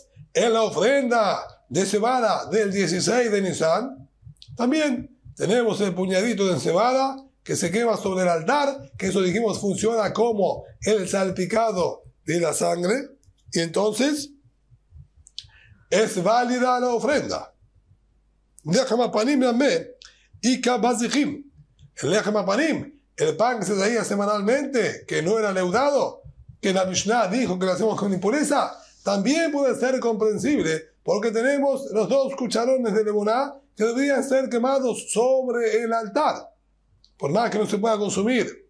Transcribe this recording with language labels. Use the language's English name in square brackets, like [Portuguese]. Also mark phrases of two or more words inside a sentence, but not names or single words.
[Spanish] En la ofrenda de cebada del 16 de Nisan también tenemos el puñadito de cebada que se quema sobre el altar, que eso dijimos funciona como el salpicado de la sangre y entonces es válida la ofrenda. [Hebrew] לחם הפנים וכבשים. [Spanish] El [Hebrew] לחם הפנים, [Spanish] el pan que se traía semanalmente, que no era leudado, que la Mishnah dijo que lo hacemos con impureza, también puede ser comprensible, porque tenemos los 2 cucharones de lemoná que deberían ser quemados sobre el altar, por más que no se pueda consumir.